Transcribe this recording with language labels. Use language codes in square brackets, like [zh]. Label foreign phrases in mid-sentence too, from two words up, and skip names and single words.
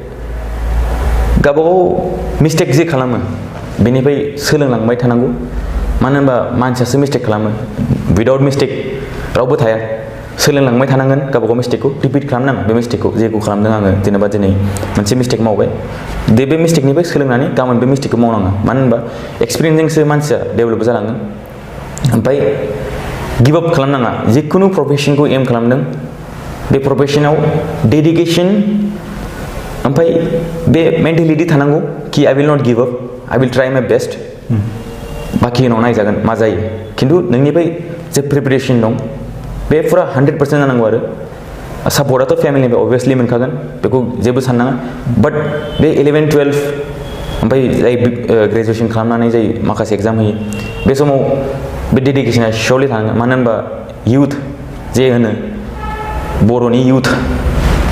[brx] गावबागाव मिस्टेक जे खालामो बेनिफ्राय सोलोंलांबाय थानांगौ मानो होनबा मानसियासो मिस्टेक खालामो [en] without mistake [brx] रावबो थाया सोलोंलांबाय थानांगोन गावबागाव मिस्टेकखौ रिपिट खालामनाङा बे मिस्टेकखौ जेखौ खालामदों आङो जेनेबा दिनै मोनसे मिस्टेक मावबाय बे मिस्टेकनिफ्राय सोलोंनानै गाबोन बे मिस्टेकखौ मावनाङा मानो होनबा एक्सपिरियेन्सजोंसो मानसिया डेभेलप जालाङो ओमफ्राय [en] give up [brx] खालामनाङा जिखुनु प्रफेसनखौ एम खालामदों बे प्रफेसनाव डेडिकेसन ओमफ्राय बे मेन्टेलिटि थानांगौ कि [en] I will not give up I will try my best [brx] बाखि उनाव नायजागोन मा जायो खिन्थु नोंनिफ्राय जे प्रिपेरेसन दं बे फुरा 100% जानांगौ आरो सापर्टआथ' फेमिलिनिफ्राय अभियासलि मोनखागोन बेखौ जेबो साननाङा बाट बे 11-12 ओमफ्राय जाय ग्रेजुवेसन खालामनानै जाय माखासे एग्जाम होयो बे समाव बे डेडिकेसना सियरलि थानांगोन मानो होनबा इउथ जे होनो बर'नि इउथ